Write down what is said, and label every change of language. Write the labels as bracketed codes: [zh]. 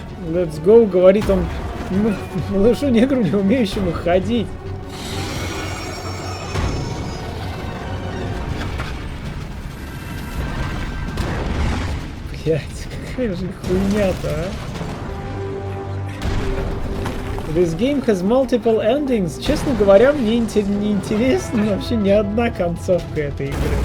[en] Let's go, [ru] говорит он малышу-негру, не умеющему ходить. Блять, какая же хуйня-то, а? [en] This game has multiple endings. [ru] Честно говоря, мне не интересна вообще ни одна концовка этой игры.